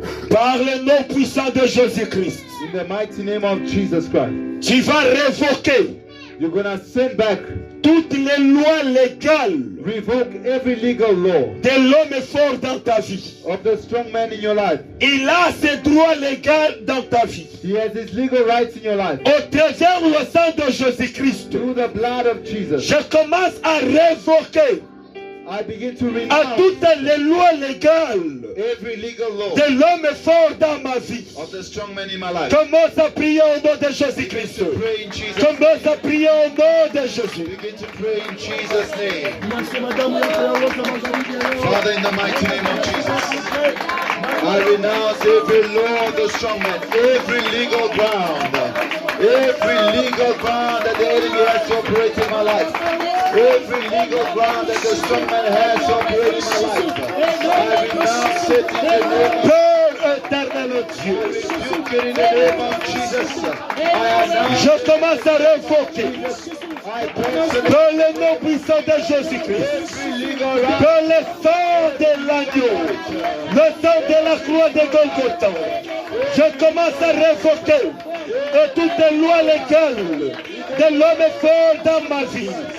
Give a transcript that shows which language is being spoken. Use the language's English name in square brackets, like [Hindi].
[French] Par le nom puissant de Jésus-Christ, [English] In the mighty name of Jesus Christ. [French] tu vas révoquer [English] You're going to send back, [French] toutes les lois légales [English] revoke every legal law [French] de l'homme fort dans ta vie. [English] of the strong man in your life. [French] Il a ses droits légaux dans ta vie. [English] He has his legal rights in your life. [French] Au travers le sang de Jésus-Christ, [English] Through the blood of Jesus, [French] je commence à révoquer [English] I begin to [French] à [English] renounce [French] toutes les lois légales [English] every legal law [French] de l'homme fort dans ma vie. [English] of the strong man in my life. [French] Commence à prier au nom de Jésus-Christ. [English] Pray in Jesus' [French] Commence à prier au nom de Jésus. [English] Begin to pray in Jesus' name. [French] Merci, madame. [English] Father, in the mighty name of Jesus, I renounce every law of the strong man, every legal ground that the enemy has to operate in my life, every legal ground that the strong man has to operate in my life. I renounce it in the name of [French] Père éternel Dieu, [English] rebuke it in the name of Jesus. I announce [French] je commence à révoquer [English] I cancel [French] dans le nom puissant de Jésus-Christ, [English] every legal right. [French] dans le sang de l'agneau, le sang de la croix de Golgotha. Je commence à révoquer toutes les lois légales de l'homme fort dans ma vie.